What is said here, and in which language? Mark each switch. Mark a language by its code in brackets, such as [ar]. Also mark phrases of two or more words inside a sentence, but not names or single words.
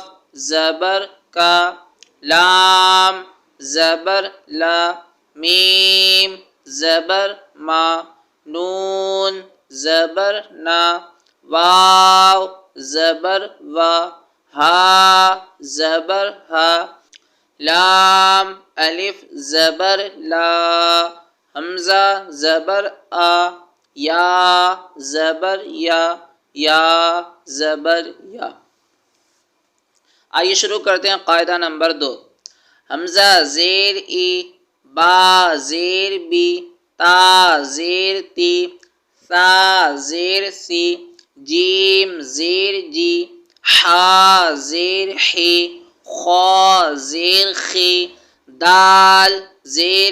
[ur] زبر کا، لام زبر لا، میم زبر ما، نون زبر نا، واو زبر وا، ہا زبر ہا، لام الف زبر لا، حمزہ زبر آ، یا زبر یا، یا زبر یا۔ آئیے شروع کرتے ہیں قاعدہ نمبر 2۔ حمزہ زیر ای، با زیر بی، تا زیر تی، ثا زیر سی، جیم زیر جی، حا زیر حی، خا زیر خی، دال زیر